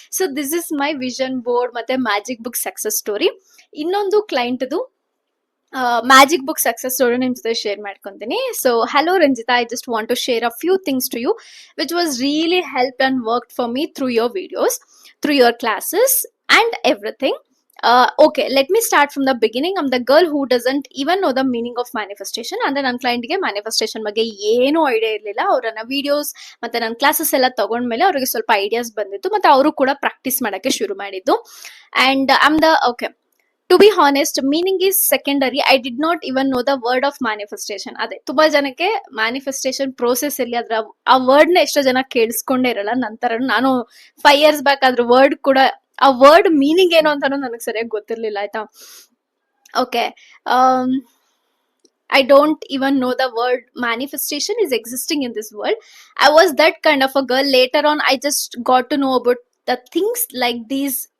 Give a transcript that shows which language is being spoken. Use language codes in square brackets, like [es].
[en] So this is my vision board ಮತ್ತೆ magic book success story. [kn] ಇನ್ನೊಂದು ಕ್ಲೈಂಟ್ದು magic book success story ನಿಮ್ ಜೊತೆ share ಮಾಡ್ಕೊಂತೀನಿ. [en] So hello Ranjitha, I just want to share a few things to you which was really help and work for me through your videos, through your classes and everything. Okay, let me start from the beginning. I'm the girl who doesn't even know the meaning of manifestation. [kn] ಅಂದ್ರೆ ನನ್ನ ಕ್ಲೈಂಟ್ಗೆ manifestation ಬಗ್ಗೆ ಏನೂ idea ಇರಲಿಲ್ಲ. ಅವರನ್ನ videos ಮತ್ತೆ ನನ್ನ classes ಎಲ್ಲ ತಗೊಂಡ್ಮೇಲೆ ಅವ್ರಿಗೆ ಸ್ವಲ್ಪ ಐಡಿಯಾಸ್ ಬಂದಿತ್ತು. ಮತ್ತೆ ಅವರು ಕೂಡ ಪ್ರಾಕ್ಟೀಸ್ ಮಾಡಕ್ಕೆ ಶುರು ಮಾಡಿದ್ದು. [en] And to be honest, meaning is secondary. I did not even know the word of manifestation. [kn] ಅದೇ ತುಂಬಾ ಜನಕ್ಕೆ ಮ್ಯಾನಿಫೆಸ್ಟೇಷನ್ ಪ್ರೋಸೆಸ್ ಅಲ್ಲಿ ಅದ್ರ ಆ ವರ್ಡ್ ನ ಎಷ್ಟೋ ಜನ ಕೇಳಿಸ್ಕೊಂಡೇ ಇರಲ್ಲ. ನಂತರ ನಾನು 5 years ಬ್ಯಾಕ್ ಅದ್ರ ವರ್ಡ್ ಕೂಡ, ಆ ವರ್ಡ್ ಮೀನಿಂಗ್ ಏನು ಅಂತಾನು ನನಗೆ ಸರಿಯಾಗಿ ಗೊತ್ತಿರ್ಲಿಲ್ಲ. ಆಯ್ತಾ? [en] Okay, I don't even know the word manifestation is existing in this world. I was that kind of a girl. Later on, I just got to know about the things like these.